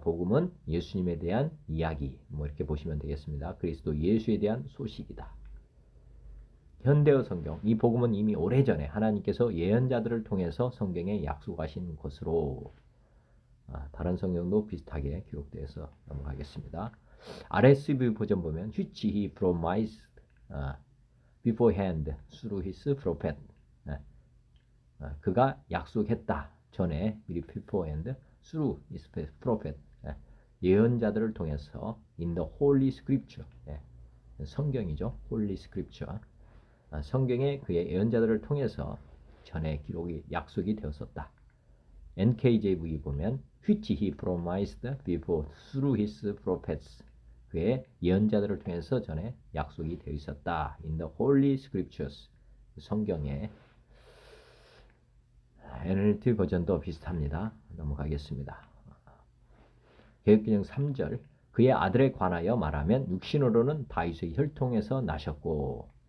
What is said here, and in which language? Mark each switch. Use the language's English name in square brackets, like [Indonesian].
[Korean] 복음은 예수님에 대한 이야기, 이렇게 보시면 되겠습니다. 그리스도 예수에 대한 소식이다. 현대어 성경, 이 복음은 이미 오래전에 하나님께서 예언자들을 통해서 성경에 약속하신 것으로. 다른 성경도 비슷하게 기록되어서 넘어가겠습니다. RSV 버전 보면 [English] which he promised beforehand through his prophet. [Korean] 그가 약속했다. 전에 미리 [English] beforehand through his prophet. [Korean] 예언자들을 통해서 [English] in the holy scripture. [Korean] 성경이죠. [English] holy scripture. [Korean] 성경에 그의 예언자들을 통해서 전에 기록이 약속이 되었었다. NKJV 보면 [English] which he promised before through his prophets. [Korean] 그의 예언자들을 통해서 전에 약속이 되어 있었다. [English] In the Holy Scriptures. [Korean] 성경에. NLT 버전도 비슷합니다. 넘어가겠습니다. 개역개정 3절. 그의 아들에 관하여 말하면 육신으로는 다윗의 혈통에서 나셨고